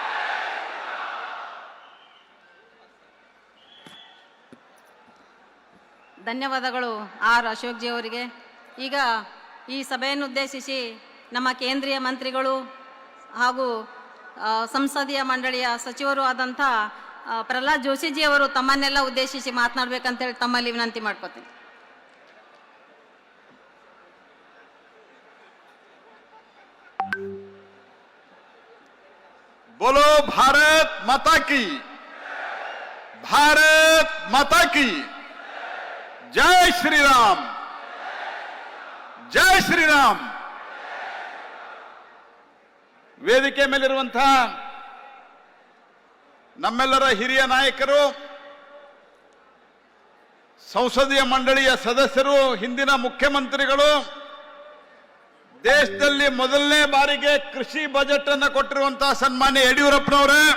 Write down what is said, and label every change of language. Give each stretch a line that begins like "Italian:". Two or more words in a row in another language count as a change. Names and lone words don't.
Kannada: ಧನ್ಯವಾದಗಳು ಆರ್ ಅಶೋಕ್ ಜಿ ಅವರಿಗೆ. ಈಗ ಈ ಸಭೆಯನ್ನು ಉದ್ದೇಶಿಸಿ ನಮ್ಮ ಕೇಂದ್ರೀಯ ಮಂತ್ರಿಗಳು ಹಾಗೂ ಸಂಸದೀಯ ಮಂಡಳಿಯ ಸಚಿವರು ಆದಂಥ ಪ್ರಹ್ಲಾದ್ ಜೋಶಿಜಿ ಅವರು ತಮ್ಮನ್ನೆಲ್ಲ ಉದ್ದೇಶಿಸಿ ಮಾತನಾಡಬೇಕಂತೇಳಿ ತಮ್ಮಲ್ಲಿ ವಿನಂತಿ ಮಾಡ್ಕೋತೀನಿ.
Hindi: बोलो भारत माता की, भारत माता की जय श्री राम, जय श्री राम.
Kannada: ವೇದಿಕೆ ಮೇಲಿರುವಂತಹ ನಮ್ಮೆಲ್ಲರ ಹಿರಿಯ ನಾಯಕರು, ಸಂಸದೀಯ ಮಂಡಳಿಯ ಸದಸ್ಯರು, ಹಿಂದಿನ ಮುಖ್ಯಮಂತ್ರಿಗಳು, ದೇಶದಲ್ಲಿ ಮೊದಲನೇ ಬಾರಿಗೆ ಕೃಷಿ ಬಜೆಟ್ ಅನ್ನು ಕೊಟ್ಟಿರುವಂತಹ ಸನ್ಮಾನ್ಯ ಯಡಿಯೂರಪ್ಪನವರೇ,